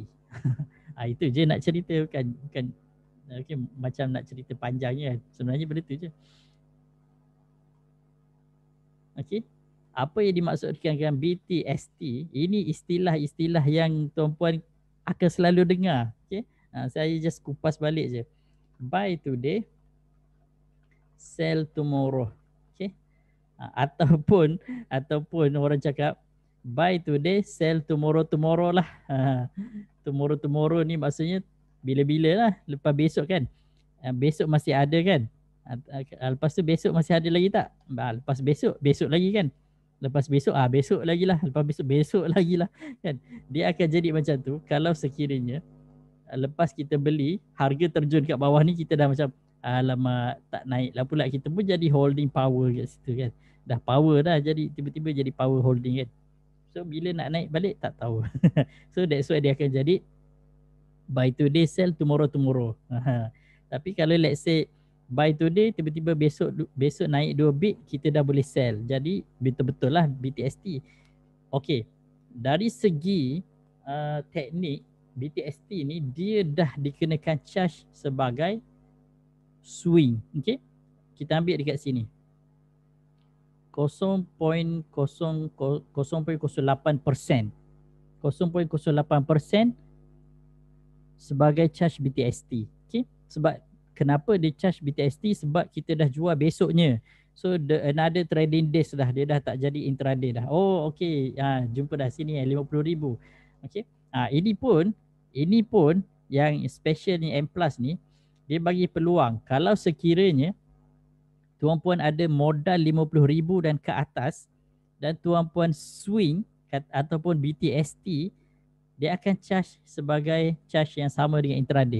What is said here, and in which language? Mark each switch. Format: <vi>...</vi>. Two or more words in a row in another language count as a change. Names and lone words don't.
<ms>Itu je nak cerita, bukan okay, macam nak cerita panjangnya. Sebenarnya benda tu je. Okay. Apa yang dimaksudkan dengan BTST? Ini istilah-istilah yang tuan-puan akan selalu dengar. Okay. Saya just kupas balik je.</ms> <en>Buy today, sell tomorrow.</en> <ms>Okay. Ataupun orang cakap</ms> <en>buy today, sell tomorrow</en> <ms>lah. Tomorrow ni maksudnya bila-bila lah, lepas besok kan. Besok masih ada kan. Lepas tu besok masih ada lagi tak? Lepas besok lagi kan. Lepas besok besok lagi lah. Lepas besok lagi lah kan. Dia akan jadi macam tu kalau sekiranya lepas kita beli, harga terjun kat bawah ni kita dah macam alamak tak naik lah pula. Kita pun jadi</ms> <en>holding power</en> <ms>kat situ kan. Dah power dah jadi tiba-tiba jadi</ms> <en>power holding</en> <ms>kan. So bila nak naik balik tak tahu.</ms> <en>So that's why</en> <ms>dia akan jadi</ms> <en>buy today sell tomorrow.</en> <ms>Tapi kalau</ms> <en>let's say buy today</en> <ms>tiba-tiba besok naik 2 bit kita dah boleh sell. Jadi betul-betul lah BTST. Okay. Dari segi teknik BTST ni dia dah dikenakan charge sebagai swing. Okay. Kita ambil dekat sini. 0.08%. 0.08% sebagai charge BTST. Okay. Sebab kenapa dia charge BTST? Sebab kita dah jual besoknya.</ms> <en>So another trading days dah.</en> <ms>Dia dah tak jadi intraday dah. Oh okay. Jumpa dah sini 50,000. Okay. Ini pun yang special ni M Plus ni dia bagi peluang kalau sekiranya tuan-puan ada modal 50,000 dan ke atas dan tuan-puan swing ataupun BTST, dia akan charge sebagai charge yang sama dengan intraday.</ms>